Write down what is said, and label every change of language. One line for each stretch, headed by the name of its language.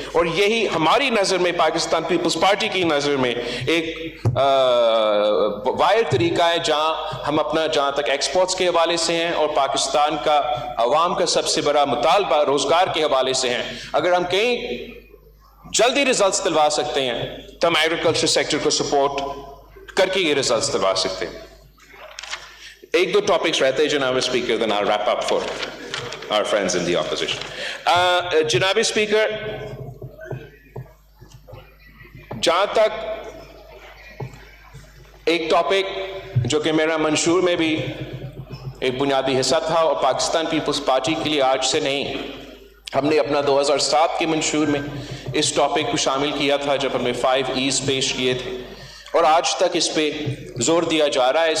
Urdu: اور یہی ہماری نظر میں, پاکستان پیپلز پارٹی کی نظر میں, ایک واحد طریقہ ہے جہاں ہم اپنا, جہاں تک ایکسپورٹس کے حوالے سے ہیں اور پاکستان کا عوام کا سب سے بڑا مطالبہ روزگار کے حوالے سے ہیں, اگر ہم کہیں جلدی ریزلٹس دلوا سکتے ہیں تو ہم ایگریکلچر سیکٹر کو سپورٹ کر کے یہ ریزلٹس دلوا سکتے ہیں. ایک دو ٹاپکس رہتے ہیں جناب speaker,
English: then I'll wrap up for our friends in the opposition.
Urdu: جناب اسپیکر, جہاں تک ایک ٹاپک جو کہ میرا منشور میں بھی ایک بنیادی حصہ تھا اور پاکستان پیپلز پارٹی کے لیے آج سے نہیں, ہم نے اپنا 2007 کے منشور میں اس ٹاپک کو شامل کیا تھا جب ہم نے 5 E's پیش کیے تھے, اور آج تک اس پہ زور دیا جا رہا ہے.